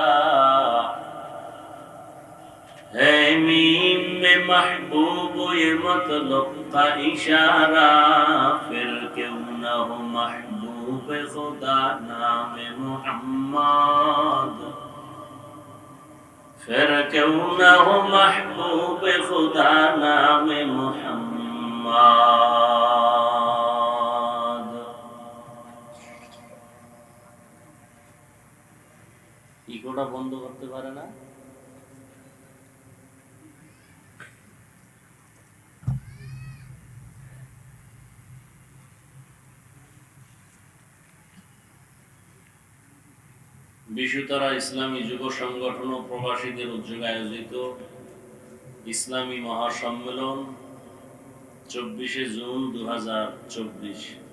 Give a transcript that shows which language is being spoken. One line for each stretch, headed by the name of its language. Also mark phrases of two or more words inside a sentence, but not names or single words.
Urdu: ہے میم میں محبوب یہ مطلب کا اشارہ، پھر کیوں نہ ہو محبوب خدا نام محمد، پھر کیوں نہ ہو محبوب خدا نام محمد.
Bangla: ইকোটা বন্ধ করতে পারে না? বিশ্বতরা ইসলামী যুব সংগঠন ও প্রবাসীদের উদ্যোগে আয়োজিত ইসলামী মহাসম্মেলন 24শে জুন 2024,